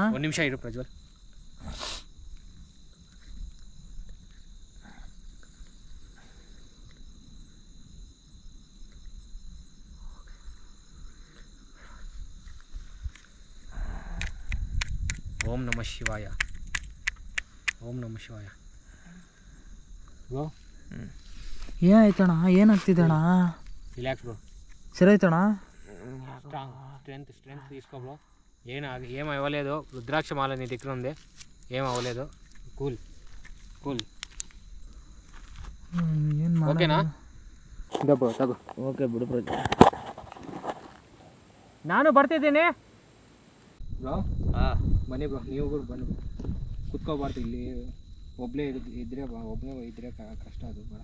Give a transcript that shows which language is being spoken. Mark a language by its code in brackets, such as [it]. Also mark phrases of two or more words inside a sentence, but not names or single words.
[kn] ಒಂದು ನಿಮಿಷ ಇರು ಪ್ರಜ್ವಲ್. [sa] ಓಂ ನಮಃ ಶಿವಾಯ. ಓಂ ನಮಃ ಶಿವಾಯ. ಬ್ರೋ [kn] ಏನಾಯ್ತಣ್ಣ? ಏನಾಗ್ತಿದ್ದಣ್ಣ? [en] relax bro. [kn] ಸರಿ ಆಯ್ತಣ್ಣ. [te] స్ట్రెంత్ తీసుకో బ్రో. ఏం అవ్వలేదు, రుద్రాక్ష మాల నీ దగ్గర ఉంది, ఏం అవ్వలేదు. [en] cool cool [kn] ಏನು ఓకేనా? ಇದ ಬ್ರೋ ತಗೋ. ಓಕೆ ಬಿಡು ಪ್ರಜ್ವಲ್. ನಾನು ಬರ್ತಿದ್ದೀನಿ ಬ್ರೋ. ಬನ್ನಿ ಬ್ರೋ, ನೀವು ಕೂಡ ಬನ್ನಿ ಬ್ರೋ. ಕುತ್ಕೋಬಾರ್ದು ಇಲ್ಲಿ, ಒಬ್ಬನೇ ಇದ್ರೆ ಕಷ್ಟ ಅದು ಬೇಡ.